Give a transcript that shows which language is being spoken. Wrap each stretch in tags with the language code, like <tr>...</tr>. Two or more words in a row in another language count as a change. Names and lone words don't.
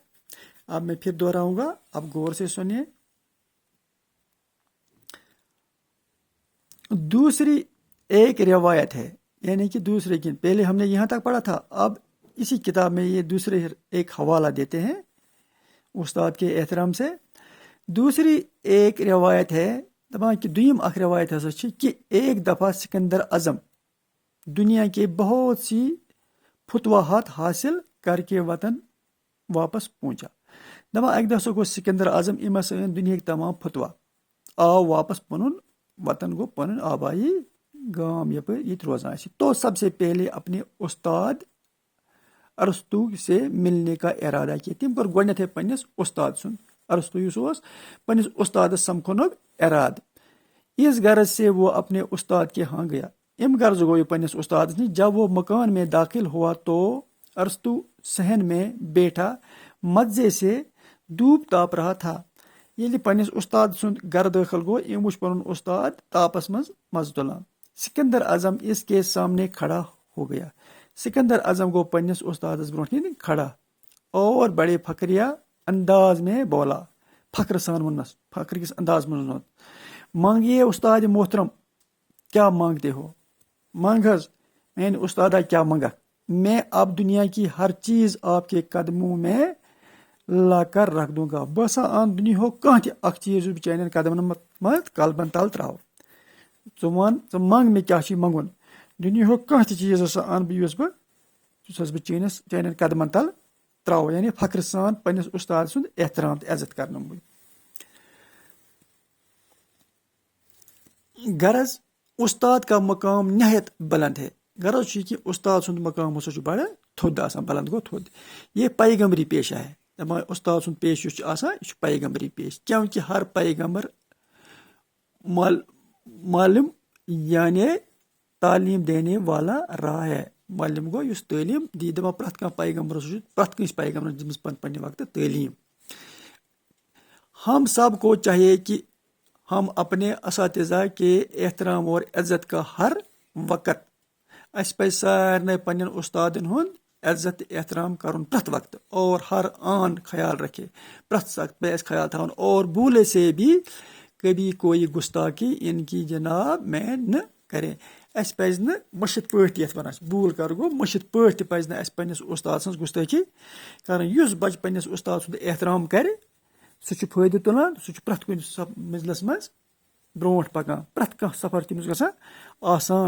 <ur>اب میں پھر دہراؤں گا، اب غور سے سنیے۔ دوسری ایک روایت ہے، یعنی کہ دوسرے کی پہلے ہم نے یہاں تک پڑھا تھا، اب اسی کتاب میں یہ دوسرے ایک حوالہ دیتے ہیں استاد کے احترام سے۔ دوسری ایک روایت ہے کہ</ur> <ks>دویم اخ</ks> <ur>روایت ہے کہ ایک دفعہ سکندر اعظم دنیا کے بہت سی فتوحات حاصل کر کے وطن واپس پہنچا۔</ur> <ks>دپان اکہ دہ گو سکندر اعظم ام سن دنیا تمام فتوح آو واپس پنن وطن گو پنن آبائی گام یپ روزان</ks> <ur>تو سب سے پہلے اپنے استاد ارسطو سے ملنے کا ارادہ کیا۔</ur> <ks>تم کور گۄڈنیتھے پننس استاد سن ارسطو یس پننس استاد سمکھنک اراد۔</ks> <ur>اس غرض سے وہ اپنے استاد کے ہاں گیا۔</ur> <ks>ام غرض گو یہ پننس استاد نش۔</ks> <ur>جب وہ مکان میں داخل ہوا تو ارسطو صحن میں بیٹھا مزے سے دھوپ تاپ رہا تھا۔</ur> <ks>ییٚلہِ پننس استاد سند گھر داخل گو، ام وچ پنن استاد تاپس مز تلان۔</ks> <ur>سکندر اعظم اس کے سامنے کھڑا ہو گیا۔</ur> <ks>سکندر اعظم گو پننس استادس برونٹھ کن کھڑا</ks> <ur>اور بڑے فخریہ انداز میں بولا،</ur> <ks>فخر سان ونس، فخر کس انداز میں ون،</ks> <ur>مانگیے استاد محترم، کیا مانگتے ہو؟</ur> <ks>مانگ حظ میانہ استادا، کیا منگکھ؟</ks> <ur>میں اب دنیا کی ہر چیز آپ کے قدموں میں لا کر رکھ دوں گا۔</ur> <ks>بہٕ ان دنیا کانٛہہ تہِ اکھ چیز بہٕ چانٮ۪ن قدمن منٛز کلبن تل تراو۔ ژٕ ون، ژٕ منگ مےٚ کیٛاہ چھُے منگُن۔ دنیا کانٛہہ تہِ چیز ہسا ان بہٕ یُس بہٕ چانٮ۪ن قدمن تل تراو، یعنی فخر سان پننس استاد سُنٛد احترام تہٕ عزت کرناوٕ بہٕ۔</ks> <ur>غرض استاد کا مقام نہایت بلند ہے۔</ur> <ks>غرض چھُ کہ استاد سُنٛد مقام ہسا چھُ بڑٕ تھوٚد آسان، بلند گوٚو تھوٚد۔</ks> <ur>یہ پیغمبری پیشہ ہے۔</ur> <ks>دپان استاد سُنٛد پیش یُس چھُ آسان، یہِ چھُ پیغمبری پیش،</ks> <ur>کیونکہ ہر پیغمبر معلم یعنی تعلیم دینے والا رہا ہے۔</ur> <ks>معلم گو یُس تعلیم دی۔ دپان پرٛٮ۪تھ کانٛہہ پیغمبر پرٛٮ۪تھ کٲنٛسہِ پیغمبرن دِژمٕژ پننہِ وقتہٕ تعلیم۔</ks> <ur>ہم سب کو چاہیے کہ ہم اپنے اساتذہ کے احترام اور عزت کا ہر وقت،</ur> <ks>اس پزِ سارنٕے پننٮ۪ن استادن ہُنٛد عزت تہٕ احترام کرُن پرٛٮ۪تھ وقتہٕ</ks> <ur>اور ہر آن خیال رکھے۔</ur> <ks>پرٛٮ۪تھ وقت پہ اسہِ خیال تھاوُن</ks> <ur>اور بھولے سے بھی کبھی کوئی گستاخی ان کی جناب میں نہ کریں۔</ur> <ks>اسہِ پزِ نہٕ مٔشِتھ پٲٹھۍ یتھ ونان چھِ، بھوٗل کر گوٚو مٔشِتھ پٲٹھۍ تہِ پزِ نہٕ اسہِ پننس استاد سٕنٛز گستٲخی کرٕنۍ۔ یُس بچہِ پننس استاد سُنٛد احترام کرِ، سُہ چھُ فٲیدٕ تُلان، سُہ چھُ پرٛٮ۪تھ کُنہِ منزلس منٛز برونٛٹھ پکان، پرٛٮ۪تھ کانٛہہ سفر تٔمِس گژھان آسان۔</ks>